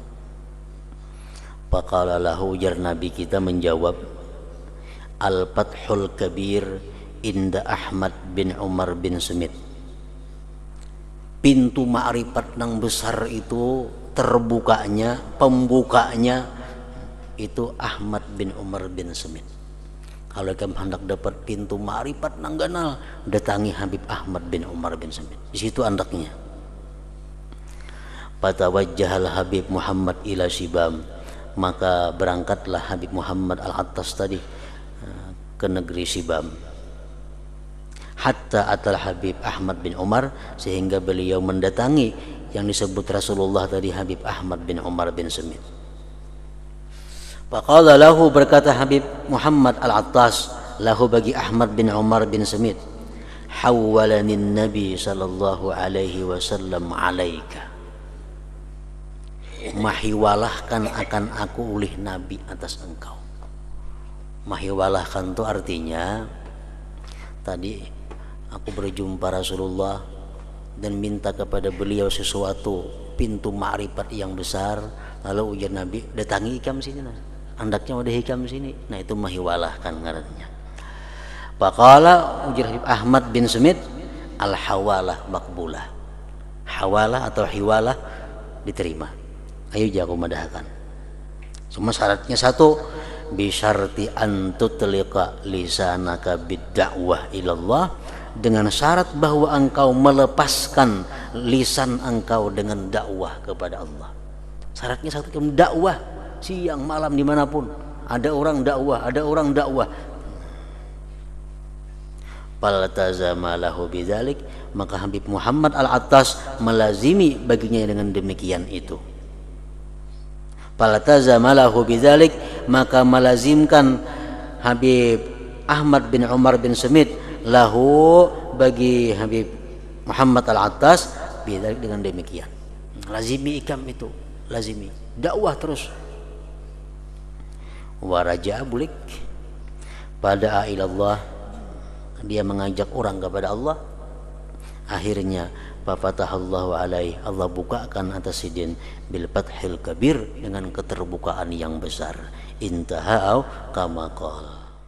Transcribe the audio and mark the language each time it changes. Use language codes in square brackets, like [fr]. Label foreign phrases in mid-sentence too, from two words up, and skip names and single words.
[ar] فقال له, [id] ujar Nabi kita menjawab, [ar] الفتح الكبير عند Ahmad bin Umar bin Smith. [id] Pintu ma'rifat yang besar itu terbukanya, pembukanya itu Ahmad bin Umar bin Smith. Kalau kamu hendak dapat pintu ma'rifat [bjn] nang ganal, [id] datangi Habib Ahmad bin Umar bin Smith. [bjn] Di situ andaknya. [ar] فتوجه الحبيب محمد إلى شبام, [id] maka berangkatlah Habib Muhammad al-Attas tadi ke negeri Shibam. [ar] حتى أتى Habib Ahmad bin Umar, [id] sehingga beliau mendatangi yang disebut Rasulullah tadi, Habib Ahmad bin Umar bin Smith. [ar] فقال له, [id] berkata Habib Muhammad al-Attas lahu bagi Ahmad bin Umar bin Smith, [ar] حولني النبي صلى الله عليه وسلم عليك, [id] mahiwalahkan akan aku oleh Nabi atas engkau. Mahiwalahkan itu artinya, tadi aku berjumpa Rasulullah dan minta kepada beliau sesuatu, pintu ma'rifat yang besar, lalu ujar Nabi, datangi ikam sini, andaknya ada hikam sini. Nah itu mahiwalahkan ngarannya. Faqala, ujar Habib Ahmad bin Smith, [ar] الحوالة مقبولة. [id] Hawalah atau hiwalah diterima. Ayo jago madahkan. Cuma syaratnya satu, [ar] بشرط أن تطلق لسانك بالدعوة إلى الله, [id] dengan syarat bahwa engkau melepaskan lisan engkau dengan dakwah kepada Allah. Syaratnya satu, kamu dakwah siang malam dimanapun, ada orang dakwah, ada orang dakwah. [ar] فالتزم له بذلك, [id] maka Habib Muhammad al-Attas melazimi baginya dengan demikian itu. [ar] فالتزم له بذلك, [id] maka melazimkan Habib Ahmad bin Umar bin Smith lahu bagi Habib Muhammad al-Attas bidzalik, dengan demikian. Lazimi ikam itu, lazimi dakwah terus. Waraja bulik pada ilallah, dia mengajak orang kepada Allah. Akhirnya [ar] فتح الله عليه, [id] Allah bukakan atas sidin [ar] بالفتح الكبير, [id] dengan keterbukaan yang besar. [ar] انتهى كما قال.